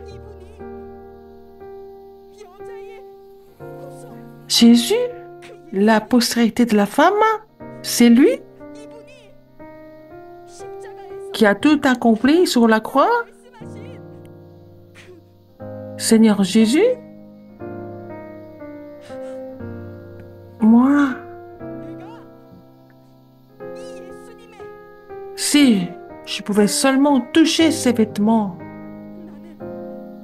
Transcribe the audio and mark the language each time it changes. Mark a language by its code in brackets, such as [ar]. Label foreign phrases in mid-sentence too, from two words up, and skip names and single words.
[ko] 이분이 여자의 후손, [fr] Jésus, la postérité de la femme. C'est lui [ko] 이분이 십자가에서 [fr] qui a tout accompli sur la croix. [ko] 말씀하신 [fr] Seigneur Jésus, moi, [ko] 내가 이 예수님의 [fr] si je pouvais seulement toucher ses vêtements, [ko] 나는